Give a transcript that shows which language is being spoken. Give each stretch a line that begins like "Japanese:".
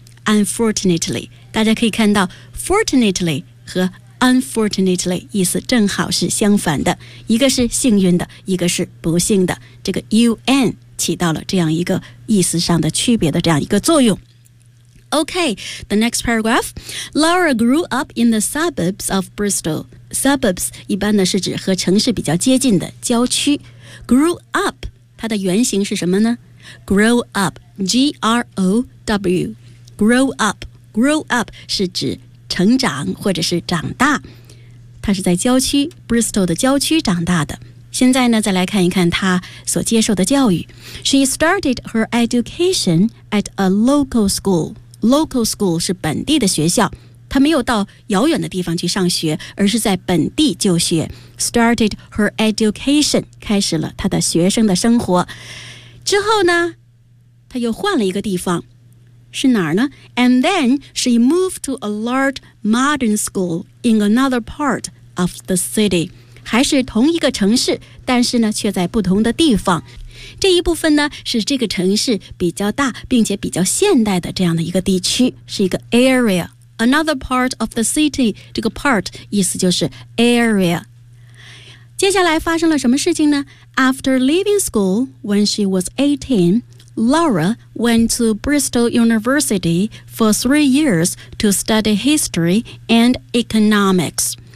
English: Unfortunately，
Chinese: 大家可以看到 ，fortunately 和。
English: Unfortunately,
Chinese: 意思正好是相反的，一个是幸运的，一个是不幸的。这个 UN 起到了这样一个意思上的区别的这样一个作用。
English: Okay, the next paragraph. Laura grew up in the suburbs of Bristol.
Chinese: Suburbs 一般呢是指和城市比较接近的郊区。
English: Grew up,
Chinese: 它的原型是什么呢 grow up, G-R-O-W, grow up, grow up 是指成长或者是长大。他是在郊区 Bristol 的郊区长大的。现在呢，再来看一看他所接受的教育。
English: She started her education at a local school.
Chinese: Local school 是本地的学校。他没有到遥远的地方去上学，而是在本地就学。
English: Started her education,
Chinese: 开始了他的学生的生活。之后呢，他又换了一个地方。是哪儿呢？
English: And then she moved to a large modern school in another part of the city.
Chinese: 还是同一个城市，但是呢，却在不同的地方。这一部分呢，是这个城市比较大，并且比较现代的这样的一个地区，是一个 area。
English: Another part of the city,
Chinese: 这个 part 意思就是 area。接下来发生了什么事情呢？
English: After leaving school when she was 18,Laura went to Bristol University for 3 years to study history and economics.